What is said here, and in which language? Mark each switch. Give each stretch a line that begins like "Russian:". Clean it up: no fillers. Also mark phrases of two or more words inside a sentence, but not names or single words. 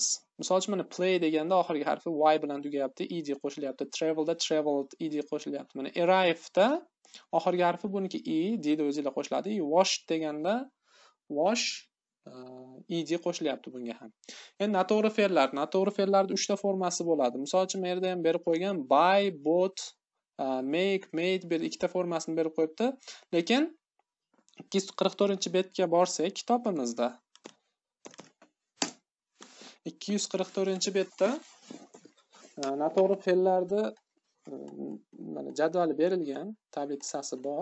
Uzbek: Misol uchun mana play deganda oxirgi harfi y bilan tugayapti, ed qo'shilyapti. Travel da traveled, ed qo'shilyapti. Mana arrive da oxirgi harfi buniki e, d da o'ziga qo'shiladi. Wash deganda wash ed qo'shilyapti bunga ham. Endi noto'g'ri fe'llar. Noto'g'ri fe'llarning 3 ta formasi bo'ladi. Misol uchun bu yerda ham berib qo'ygan
English: buy, bought, make, made
Uzbek: bir 2 ta formasini berib qo'yibdi. Lekin 244-betga borsak kitobimizda 244-betda noto'g'ri fe'llarni mana jadvali berilgan, tabelasi bor.